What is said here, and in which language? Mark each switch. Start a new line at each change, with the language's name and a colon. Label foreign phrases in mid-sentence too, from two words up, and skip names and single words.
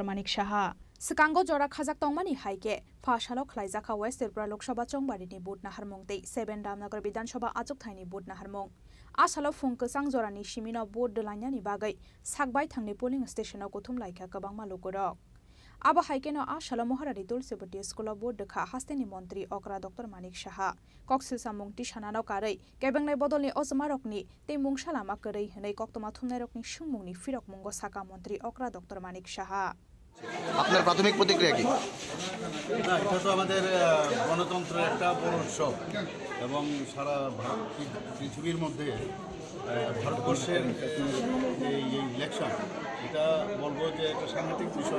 Kok Borok: Manik Shaha Sekango Jora Khazak Tongmani Haike Fashalo Khlaizaka West Tripura Lok Sabha Chongbari ni Bud Naharmung Te 7 Ramnagar Bidhan Sabha Ajok Thaini Bud Naharmung Asalo Fungke Sangjorani Shimino Bud Delanyani Bagai Sakbai Thangni
English: Polling Station
Kok Borok: Kothum Laika Kabang Malukorok Aba haikeno Ashala Moharari Tulsibati School of Board Dekha Hasteni Montri Okra Dr. Manik Shaha Koksil Samungti Shanano Karai Kebangne Bodolni Osamarokni Te Mung Salama Karai Hene Koktama Thumnairokni Sungmungni Firok Mungo Saka Montri Okra Dr. Manik Shaha
Bangla: আপনার প্রাথমিক প্রতিক্রিয়া কি? না, এটা তো আমাদের গণতন্ত্রের একটা বড় উৎসব এবং সারা পৃথিবীর মধ্যে ভারতবর্ষের এই ইলেকশন এটা বলবো যে একটা সাংঘাতিক বিষয়।